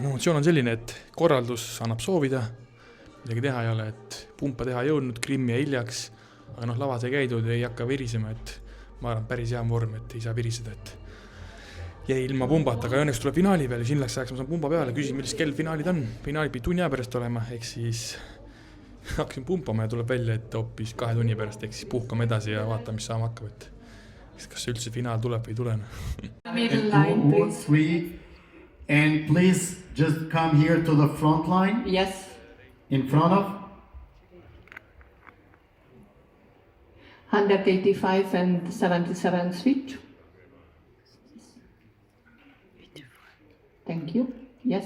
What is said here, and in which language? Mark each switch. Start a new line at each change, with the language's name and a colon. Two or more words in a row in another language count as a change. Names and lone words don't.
Estonian: Emotsioon on selline, et korraldus annab soovida, midagi teha ei ole, et pumpa teha ei jõudnud, Krimmi ja hiljaks, aga lavas ei käidud, ei hakka virisema, et ma arvan, päris hea vorm, et ei saa viriseda, et jäi ilma pumbata, aga õnneks tuleb finaali peale, siin läks ajaks ma saan pumba peale, küsin, millist kell finaalid on. Finaalid pidi tunni aja pärast olema, ehk siis hakkasin pumpama ja tuleb välja, et hoopis 2 tunni pärast, ehk siis puhkame edasi ja vaatame, mis saama hakkab, et kas üldse finaal tuleb või ei tule.
English: Middle line, please. And please just come here to the front line. Yes. In front of 185 and 77 switch. Thank you. Yes.